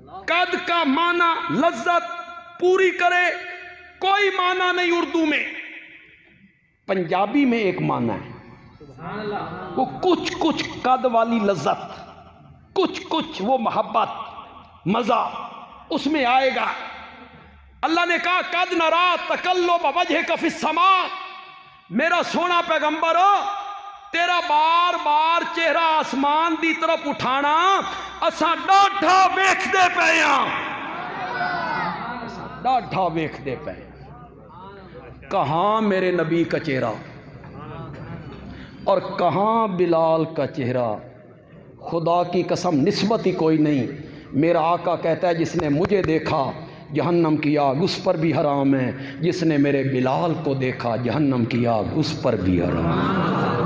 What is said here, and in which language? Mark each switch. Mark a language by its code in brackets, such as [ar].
[ur] قد کا معنی لذت پوری کرے کوئی معنی نہیں اردو میں. پنجابی میں ایک معنی ہے، وہ کچھ کچھ قد والی لذت، کچھ کچھ وہ محبت، مزہ اس میں آئے گا. اللہ نے کہا [ar] قد نرا تقلب وجهك في السماء. [pa] میرا سونا پیغمبر تیرا بار بار چہرہ آسمان دی طرف اٹھانا اساں ڈاڈھا ویکھدے پئے ہاں، ڈاڈھا ویکھدے پئے. [ur] کہاں میرے نبی کا چہرہ اور کہاں بلال کا چہرہ؟ خدا کی قسم نسبت ہی کوئی نہیں. میرا آقا کہتا ہے جس نے مجھے دیکھا جہنم کی آگ اس پر بھی حرام ہے، جس نے میرے بلال کو دیکھا جہنم کی آگ اس پر بھی حرام ہے.